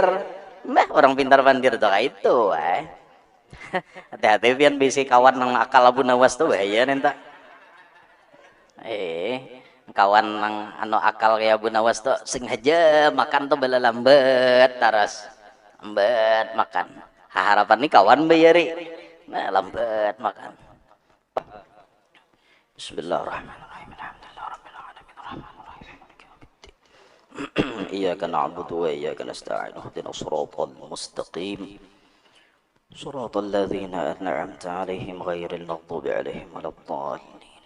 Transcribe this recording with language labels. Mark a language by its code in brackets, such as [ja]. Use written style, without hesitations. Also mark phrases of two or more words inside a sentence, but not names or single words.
[bjn] Nah, orang pintar pandir tuh kayak itu, hati-hati pian bisi kawan nang akal Abu Nawas tuh bahaya nenta. Kawan nang akal kayak Abu Nawas tuh sing aja makan tuh bela lambat taras. Lambat makan. Harapan nih kawan bayari. Nah, lambat makan. [ar] Bismillahirrahmanirrahim. إياك نعبد وإياك نستعين اهدنا الصراط المستقيم صراط الذين أنعمت عليهم غير المغضوب عليهم ولا الضالين.